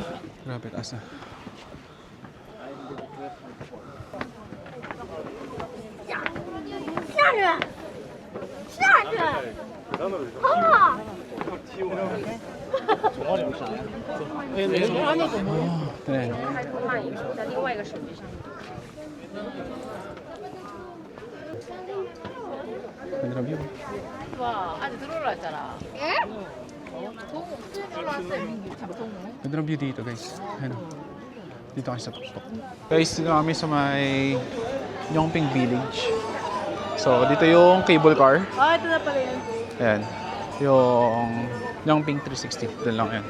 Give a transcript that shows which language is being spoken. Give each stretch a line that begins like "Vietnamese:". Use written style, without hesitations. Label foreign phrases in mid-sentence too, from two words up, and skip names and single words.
Filipino: Grabe, taas na. Oh, tren.
Chinese: 慢一步，在另外一个手机上面。
Filipino: Ganda view.
Korean: 와, 아직 들어올라 했잖아.
Filipino: Ganda view dito, guys. Ano? Dito kami sa tuktok. Guys, dito kami sa may Yongping Village. So, dito yung
English: cable car.
Filipino: Ah, ito na pala yan. Ayan. Yung Yongping 360. Doon lang yan.